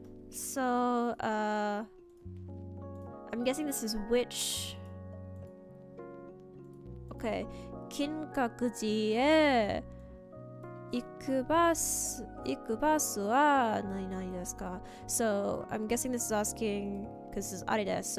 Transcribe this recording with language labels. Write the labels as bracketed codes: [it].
[en] So, I'm guessing this is which. Okay. [ja] 金閣寺へ行くバスは何ですか? [en] So, I'm guessing this is asking, because this is [ja] あれです。